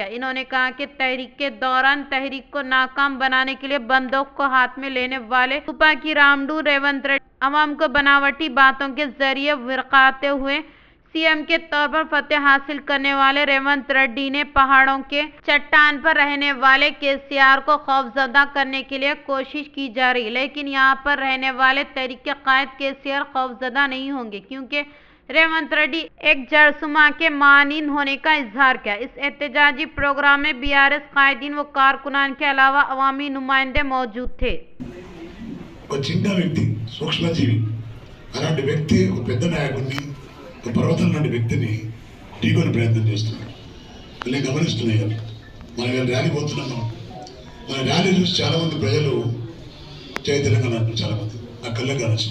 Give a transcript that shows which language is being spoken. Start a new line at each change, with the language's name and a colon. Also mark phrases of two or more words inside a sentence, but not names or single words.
Urdu: انہوں نے کہا کہ تحریک کے دوران تحریک کو ناکام بنانے کے لیے بندوق کو ہاتھ میں لینے والے تپاکی رامڈو ریونت ریڈی عوام کو بناوٹی باتوں کے ذریعے ورقاتے ہوئے CM کے طور پر فتح حاصل کرنے والے ریونت ریڈی نے پہاڑوں کے چٹان پر رہنے والے KCR کو خوفزدہ کرنے کے لیے کوشش کی جا رہی، لیکن یہاں پر رہنے والے تحریک کے قائد KCR خوفزدہ نہیں ہوں گے کیونکہ ریونت ریڈی ایک جرثومہ کے مانند ہونے کا اظہار کیا۔ اس احتجاجی پروگرام میں BRS قائدین و کارکنان کے علاوہ عوامی نمائندے موجود تھے۔
Telugu: చిన్న వ్యక్తి సూక్ష్మజీవి అలాంటి వ్యక్తి ఒక పెద్ద నాయకుడిని ఒక పర్వతం లాంటి వ్యక్తిని ఢీకొని ప్రయత్నం చేస్తున్నారు। నేను గమనిస్తున్నాయి మనం ర్యాలీ పోతున్నాము, మన ర్యాలీ చూసి చాలా మంది ప్రజలు జై తెలంగాణ అంటారు, చాలా మంది నా కళ్ళకి కానొచ్చు।